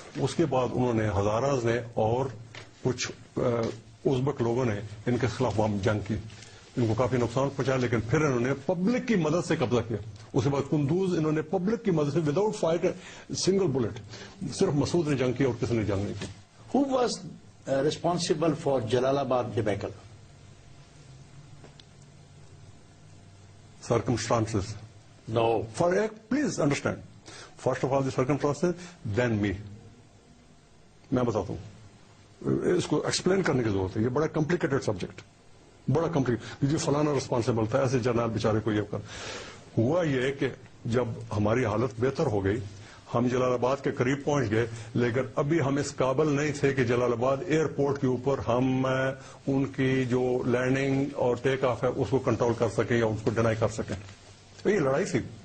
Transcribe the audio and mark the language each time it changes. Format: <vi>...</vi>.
<ur>اس کے بعد انہوں نے ہزاراز نے اور کچھ ازبک لوگوں نے ان کے خلاف وہاں جنگ کی. ان کو کافی نقصان پہنچا, لیکن پھر انہوں نے پبلک کی مدد سے قبضہ کیا. اس کے بعد کندوز انہوں نے پبلک کی مدد سے وداؤٹ فائٹ سنگل بلٹ, صرف مسعود نے جنگ کی اور کسی نے جنگ نہیں کی.</ur> <en>Who was responsible for Jalalabad debacle? Circumstances. No. Please understand. First of all the circumstances, then me.</en> <ur>میں بتاتا ہوں, اس کو ایکسپلین کرنے کی ضرورت ہے, یہ بڑا کمپلیکیٹڈ سبجیکٹ. بڑا کمپلیٹ جی فلانا رسپانسبل تھا، ایسے جنرل بیچارے کو یہ کر. ہوا یہ کہ جب ہماری حالت بہتر ہو گئی ہم جلال آباد کے قریب پہنچ گئے، لیکن ابھی ہم اس قابل نہیں تھے کہ جلال آباد ایئرپورٹ کے اوپر ہم ان کی جو لینڈنگ اور ٹیک آف ہے اس کو کنٹرول کر سکیں یا اس کو ڈینائی کر سکیں. تو یہ لڑائی تھی.</ur>